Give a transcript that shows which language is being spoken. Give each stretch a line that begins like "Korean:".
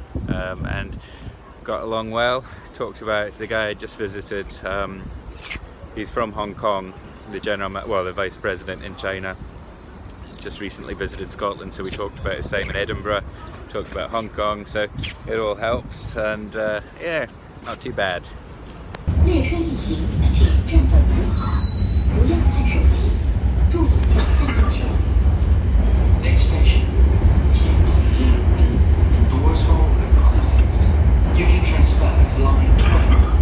English: And got along well. Talked about the guy I just visited. He's from Hong Kong, the vice president in China. He's just recently visited Scotland, so we talked about his time in Edinburgh, talked about Hong Kong, so it all helps, and yeah, not too bad.
Chinese: 列车运行，请站稳扶好，不要看手机，注意脚下安全。
English: Next station, doors open on the left. You can transfer to line 12.